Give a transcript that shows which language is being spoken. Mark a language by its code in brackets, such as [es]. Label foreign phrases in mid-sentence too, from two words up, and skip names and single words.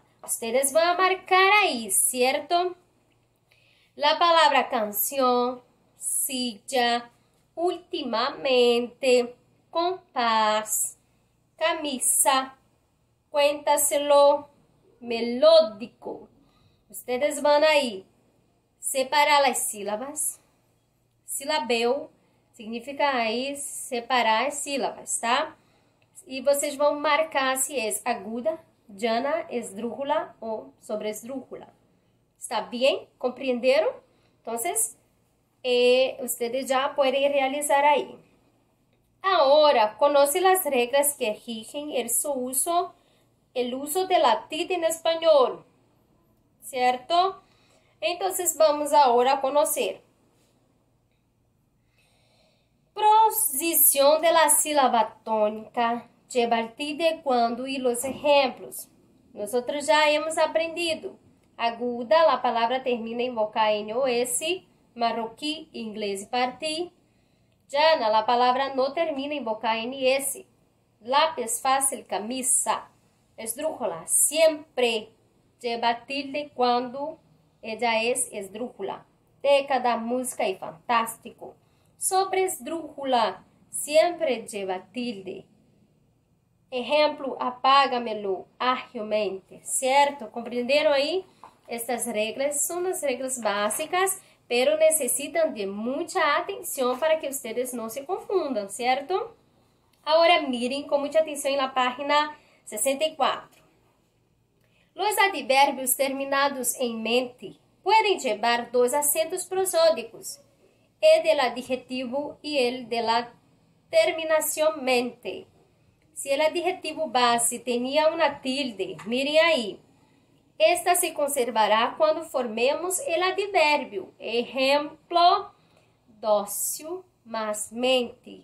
[es] Ustedes van a marcar ahí, ¿cierto? La palabra canción, silla, últimamente, compás, camisa, cuéntaselo, melódico. Ustedes van ahí separar las sílabas. [pt] Silabeu significa aí separar as sílabas, tá? E vocês vão marcar se é [es] aguda, llana, esdrújula [pt] ou [es] sobre esdrújula. [pt] ¿Está bem? ¿Compreenderam? Então, ustedes já podem realizar aí. [es] Agora, conoce [pt] as regras [es] que rigen el uso de la tilde en español, ¿cierto? Entonces, vamos ahora a conocer. Posición de la sílaba tónica lleva el tilde cuando y los ejemplos. Nosotros já hemos aprendido. [pt] Aguda, a palavra termina em vocal N ou S. Marroquí, inglês e parti. Llana, a palavra não termina em vocal NS. Lápis fácil, camisa. [es] Esdrújula, siempre lleva tilde quando ella es esdrújula. [pt] Década, música e fantástico. [es] Sobre esdrújula, siempre lleva tilde. [pt] Exemplo, apágamelo ágilmente, certo? Compreenderam aí? Estas regras são as regras básicas, pero necessitam de muita atenção para que vocês não se confundam, certo? Agora mirem com muita atenção na página 64. Os advérbios terminados em mente podem levar dois acentos prosódicos, [es] el del adjetivo [pt] e [es] el de la [pt] terminação mente. Se o adjetivo base tinha uma tilde, mirem aí. Esta se conservará quando formemos o advérbio. Exemplo, dócil mais mente.